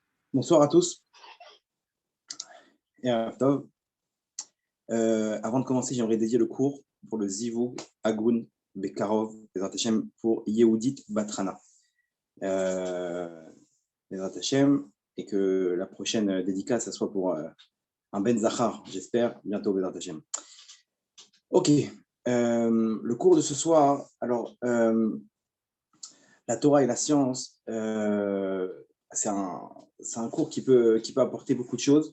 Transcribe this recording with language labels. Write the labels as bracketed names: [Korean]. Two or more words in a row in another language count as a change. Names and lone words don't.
[French] Bonsoir à tous. Et Tov. Avant de commencer, j'aimerais dédier le cours pour le [Hebrew] Zivug Agun Bekarov Bezrat Hashem [French] pour Yehudit Batrana. [Hebrew] Bezrat Hashem, [French] et que la prochaine dédicace, ça soit pour un [Hebrew] Ben Zachar, [French] j'espère, bientôt [Hebrew] Bezrat Hashem. [French] Ok, le cours de ce soir, alors, la Torah et la science, c'est un cours qui peut apporter beaucoup de choses.